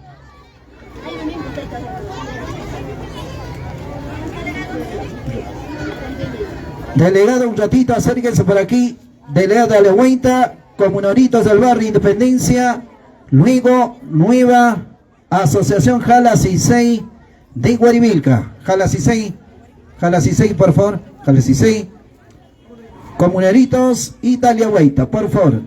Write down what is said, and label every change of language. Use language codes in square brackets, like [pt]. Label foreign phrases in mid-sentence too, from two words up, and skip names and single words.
[es] Delegado, un ratito, acérquense por aquí. Delegado de Daliagüita, comunaritos del barrio Independencia. Luego, nueva asociación Jala Cisey de Guarivilca. Jala Cisey, por favor. Jala Cisey. Comunaritos y Daliagüita, por favor.